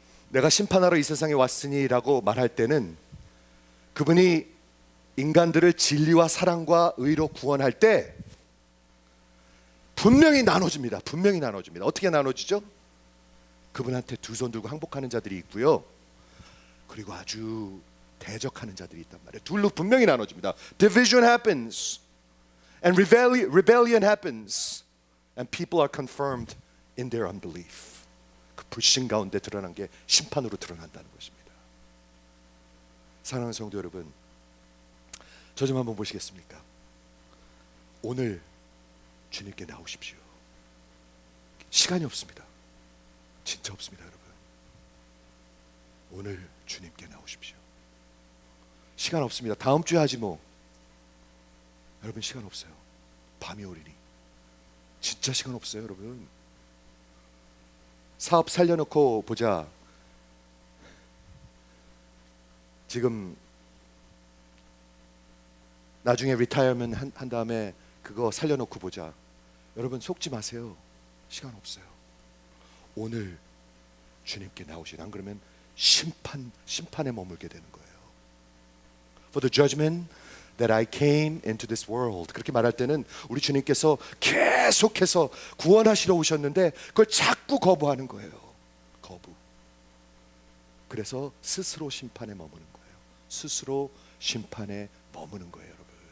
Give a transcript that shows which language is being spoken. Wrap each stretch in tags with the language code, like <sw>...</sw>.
<ko>내가 심판하러 이 세상에 왔으니 라고 말할 때는 그분이 인간들을 진리와 사랑과 의로 구원할 때 분명히 나눠집니다. 분명히 나눠집니다. 어떻게 나눠지죠? 그분한테 두 손 들고 항복하는 자들이 있고요, 그리고 아주 대적하는 자들이 있단 말이에요. 둘로 분명히 나눠집니다.</ko> <en>Division happens and rebellion happens and people are confirmed in their unbelief.</en> <ko>그 불신 가운데 드러난 게 심판으로 드러난다는 것입니다. 사랑하는 성도 여러분, 저 좀 한번 보시겠습니까? 오늘 주님께 나오십시오. 시간이 없습니다. 진짜 없습니다, 여러분. 오늘 주님께 나오십시오. 시간 없습니다. 다음 주에 하지 뭐. 여러분 시간 없어요. 밤이 오리니. 진짜 시간 없어요, 여러분. 사업 살려놓고 보자. 지금 나중에 리타이어먼 한 다음에 그거 살려놓고 보자. 여러분 속지 마세요. 시간 없어요. 오늘 주님께 나오신, 안 그러면 심판에 머물게 되는 거예요.</ko> <en>For the judgment that I came into this world.</en> <ko>그렇게 말할 때는 우리 주님께서 계속해서 구원하시러 오셨는데 그걸 자꾸 거부하는 거예요. 거부. 그래서 스스로 심판에 머무는 거예요. 스스로 심판에 머무는 거예요, 여러분.</ko>